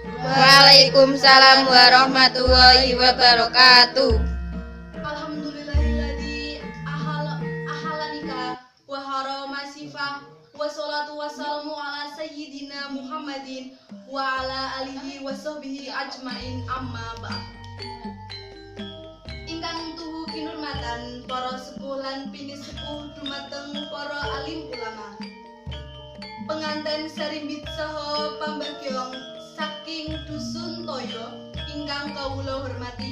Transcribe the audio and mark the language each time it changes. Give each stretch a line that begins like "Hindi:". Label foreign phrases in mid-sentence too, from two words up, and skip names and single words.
Arabic: وعليكم السلام ورحمة الله وبركاته. الحمد لله الذي أحل النكاح وحرم السفاح والصلاة والسلام على سيدنا محمد وعلى آله وصحبه أجمعين أما بعد.
Javanese: Ingkang tuhu kinurmatan para sepuh lan pini sepuh dumateng para alim ulama. Penganten sarimbit saha pambagyong saking dusun Toyo ingkang kawula hormati.